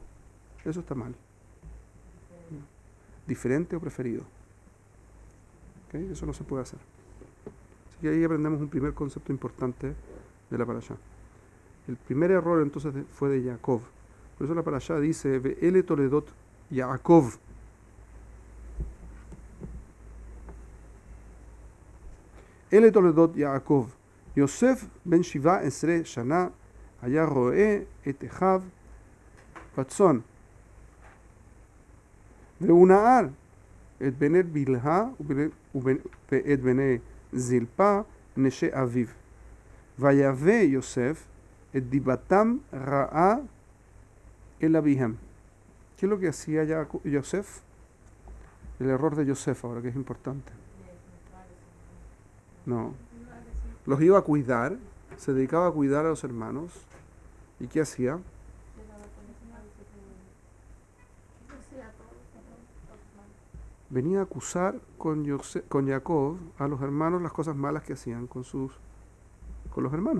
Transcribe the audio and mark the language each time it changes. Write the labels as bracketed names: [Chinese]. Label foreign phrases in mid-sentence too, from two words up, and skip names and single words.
[Spanish] Eso está mal. Diferente o preferido. ¿Okay? Eso no se puede hacer. Así que ahí aprendemos un primer concepto importante de la parashá. El primer error entonces fue de Jacob. Por eso la parashá dice [Hebrew] ואלה תולדות יעקב. אלה תולדות יעקב. יוסף בן 17 שנה היה רואה את אחיו בצאן. והוא נער את בני בלהה ואת בני זלפה נשי אביו. ויבא יוסף את דיבתם רעה אל אביהם. [Spanish] ¿Qué es lo que hacía Yosef? El error de Yosef ahora, que es importante. No. Los iba a cuidar, se dedicaba a cuidar a los hermanos. ¿Y qué hacía? Venía a acusar con Jacob a los hermanos las cosas malas que hacían con los hermanos.